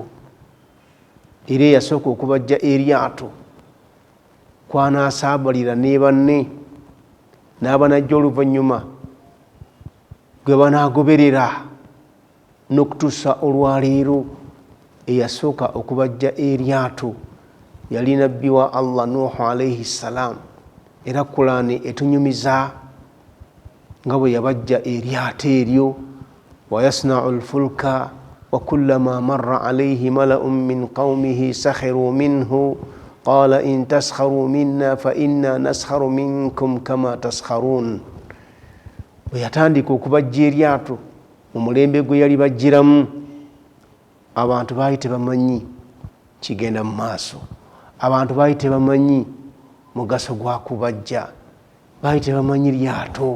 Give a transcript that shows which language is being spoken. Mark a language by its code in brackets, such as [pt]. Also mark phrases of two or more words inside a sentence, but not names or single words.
[lg] Era eyasooka okubajja eryato kwanasaabalira ne banne n'abanajja oluvannyuma gwe banaagoberera n'okutuusa olwaleero. Eyasooka okubajja eryato yali nabbi wa Allah Nuhu [ar] عليه السلام. [lg] Era Qur'ani etunyumiza nga bwe yabajja eryato eryo. [ar] ويصنع الفلك وكلما مر عليه ملأ من قومه سخروا منه قال إن تسخروا منا فإنا نسخر منكم كما تسخرون. [lg] Bwe yatandika okubajja eryato mu mulembe gwe yali bajjiramu, abantu baali tebamanyi kigenda mu maaso. Abantu baali tebamanyi mugaso gwa kubajja, baali tebamanyi lyato.